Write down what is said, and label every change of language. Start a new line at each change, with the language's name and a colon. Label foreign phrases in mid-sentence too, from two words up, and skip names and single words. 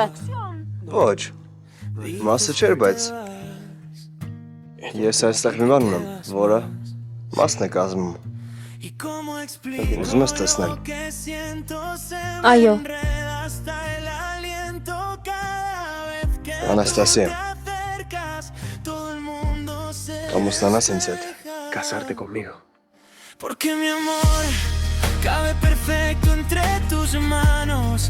Armenian: Ոչ, մասը չէր, բայց ես այստեղ մի բան ունեմ, որը մասն է կազմում։ Ուզում ես տեսնել։ Այո։ Անաստասիա, ամուսնանաս ինձ հետ։
Spanish: Casarte conmigo. Porque mi amor cabe perfecto entre tus manos.